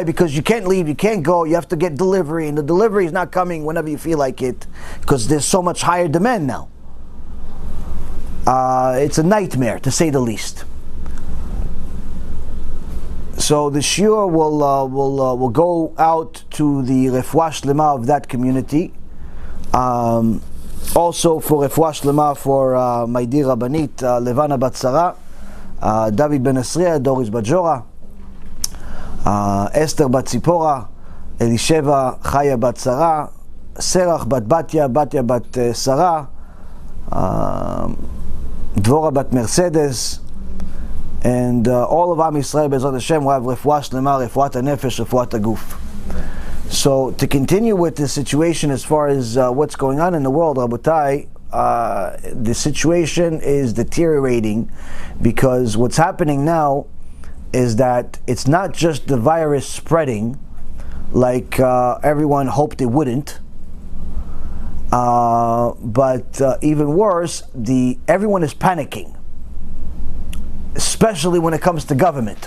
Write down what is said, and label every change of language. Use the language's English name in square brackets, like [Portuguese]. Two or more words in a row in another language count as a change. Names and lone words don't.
[English] Because you can't leave, you can't go, you have to get delivery, and the delivery is not coming whenever you feel like it, because there's so much higher demand now. It's a nightmare, to say the least. So the shiur will go out to the [Hebrew] רפואה שלמה [English] of that community. Also for [Hebrew] רפואה שלמה [English] for my dear Rabbanit, Levana bat Sarah, David ben Esriya, Doris bat Jora, Esther bat Zipora, Elisheva Chaya bat Sarah, Serach bat Batya, Batya bat Sarah, Dvora bat Mercedes, and all of [Hebrew] עם ישראל בעזרת השם [English] will have [Hebrew] רפואה שלמה, רפואת הנפש, רפואת הגוף. [English] So to continue with the situation as far as what's going on in the world, Rabotai, the situation is deteriorating, because what's happening now is that it's not just the virus spreading like everyone hoped it wouldn't, but even worse, everyone is panicking, especially when it comes to government.